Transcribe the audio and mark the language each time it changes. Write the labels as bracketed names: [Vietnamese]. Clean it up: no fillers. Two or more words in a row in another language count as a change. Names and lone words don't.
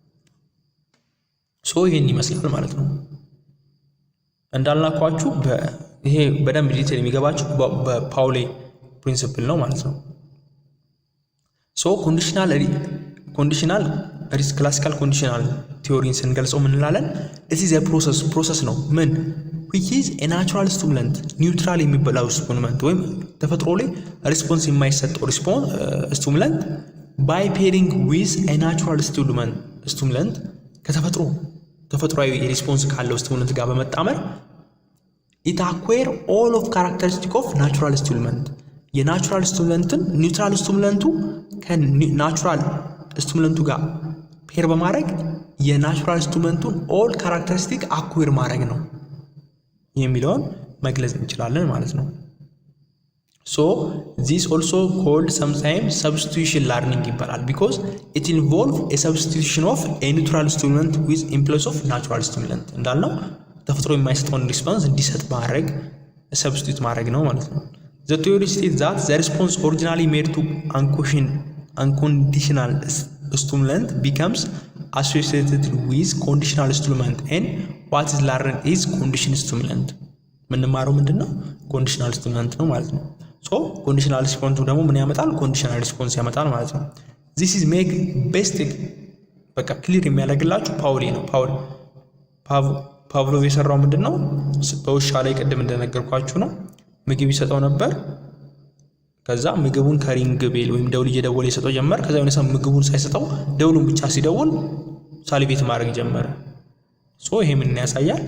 [Amharic] ሶ ይሄን ይመስላል ማለት ነው። እንዳልናኳችሁ ይሄ በደንብ ዲቴል የሚገባችሁ በፓውሌ ፕሪንሲፕል ነው ማለት ነው። ሶ [English] conditional classical conditional [Amharic] ቲዮሪን ስንገልጸው ምን እንላለን? እዚህ ፕሮሰስ ነው። ምን [English] which is a natural stimulant [Amharic] ኒውትራል የሚባለው ስቲሙላንት ወይም ተፈጥሮ ላይ ሪስፖንስ የማይሰጠው ስቲሙላንት [English] by pairing with a natural stimulant [Amharic] ተፈጥሯዊ ሪስፖንስ ካለው ስቲሙላንት ጋር በመጣመር [English] it acquire all of characteristic of natural stimulant [Amharic] የናቹራል ስቲሙላንትን ኒውትራል ስቲሙላንቱ ከናቹራል ስቲሙላንቱ ጋር ፔር በማድረግ የናቹራል ስቲሙላንቱን [English] all characteristic [Amharic] አኩዌር ማድረግ ነው የሚለውን መግለጽ እንችላለን ማለት ነው። [English] So this also called sometimes substitution learning [Amharic] ይባላል [English] because it involves a substitution of a neutral stimulant with in place of natural stimulant [Amharic] እንዳልነው ተፈጥሮ የማይሰጠውን ሪስፖንስ እንዲሰጥ ማድረግ ሰብስቲቱት ማድረግ ነው ማለት ነው። [English] The theory states that the response originally made to unconditional stimulant becomes associated with conditional stimulant and what is learned is conditional stimulant [Amharic] ምንማረው ምንድነው? [English] conditional stimulant [Amharic] ነው ማለት ነው። ሶ [English] conditional response [Amharic] ደግሞ ምን ያመጣል? [English] conditional response [Amharic] ያመጣል ማለት ነው። [English] this is make best [Amharic] በቃ ክሊር የሚያደርግላችሁ ፓውሊ ነው። ፓቭሎቭ የሰራው ምንድነው? በውሻ ላይ ቅድም እንደነገርኳችሁ ነው። ምግብ ይሰጠው ነበር። ከዛ ምግቡን ከሪንግ ቤል ወይም ደውል እየደወለ ይሰጠው ጀመር። ከዛ የሆነ ሰው ምግቡን ሳይሰጠው ደውሉን ብቻ ሲደውል ሳሊቬት ማድረግ ጀመረ። ሶ ይሄ ምን ያሳያል?